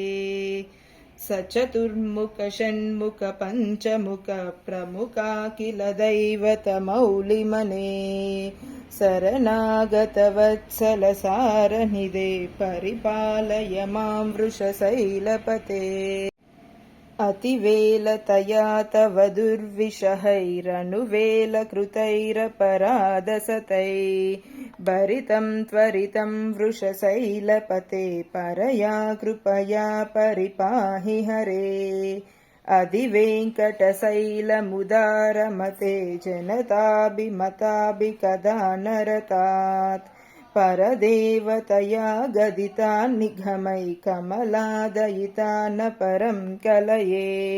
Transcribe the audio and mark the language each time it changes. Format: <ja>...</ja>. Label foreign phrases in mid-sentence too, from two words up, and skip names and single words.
<sa>సచతుర్ముఖ షణ్ముఖ పంచముఖ ప్రముఖాఖిల దైవత మౌలిమనే, శరణాగత వత్సల సారనిదే పరిపాలయ మాం వృషశైలపతే. अतिवेलतया तव दुर्विषहैरनुवेलकृतैरपराधसतै भरितं त्वरितं वृषशैलपते परया कृपया परिपाहि हरे अधिवेङ्कटशैलमुदारमते जनताभिमताभिकदा नरतात् परदेवतया गदितान् निगमैकमलादयितान् परं कलये</sa>